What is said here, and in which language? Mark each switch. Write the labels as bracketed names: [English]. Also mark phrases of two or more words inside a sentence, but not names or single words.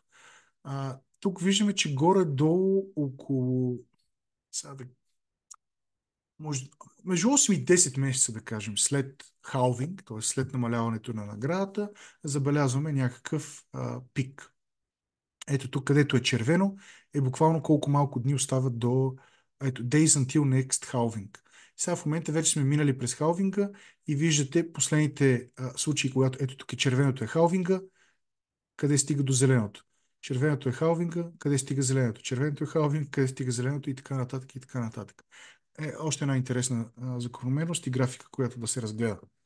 [Bulgarian] Тук виждаме, че горе-долу около сега да може, между 8 и 10 месеца, да кажем, след халвинг, т.е. след намаляването на наградата, забелязваме някакъв пик. Ето тук, където е червено, е буквално колко малко дни остават до [English] days until next halving. [Bulgarian] Сега в момента вече сме минали през халвинга и виждате последните случаи, когато ето тук е червеното е халвинга, къде стига до зеленото. Червеното е халвинга, къде стига зеленото. Червеното е халвинг, къде стига зеленото и така нататък и така нататък. Още една интересна закономерност и графика, която да се разгледа.